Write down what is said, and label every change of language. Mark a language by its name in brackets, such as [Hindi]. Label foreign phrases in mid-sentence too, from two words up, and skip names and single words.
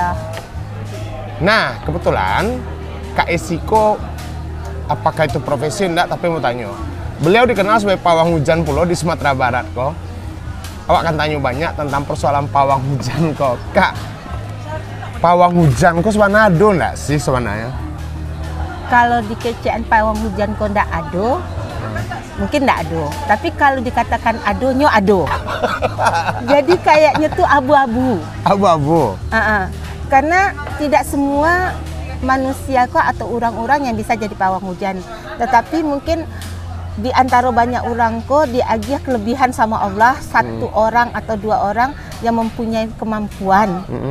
[Indonesian] Nah, kebetulan Kak Esiko, apakah itu profesi enggak, tapi mau tanya. Beliau dikenal sebagai pawang hujan pulau di Sumatera Barat kok. Awak akan tanya banyak tentang persoalan pawang hujan kok. Kak, pawang hujan kok sebenarnya ada enggak sih sebenarnya? [Minangkabau] Kalau di kecaan pawang hujan kok ndak ado, mungkin ndak ado. Tapi kalau dikatakan adonyo ado. [Indonesian] Jadi kayaknya tuh abu-abu. Abu-abu. Karena tidak semua manusia kok atau orang-orang yang bisa jadi pawang hujan. Tetapi mungkin di antara banyak orang kok diagiah kelebihan sama Allah, satu orang atau 2 orang yang mempunyai kemampuan.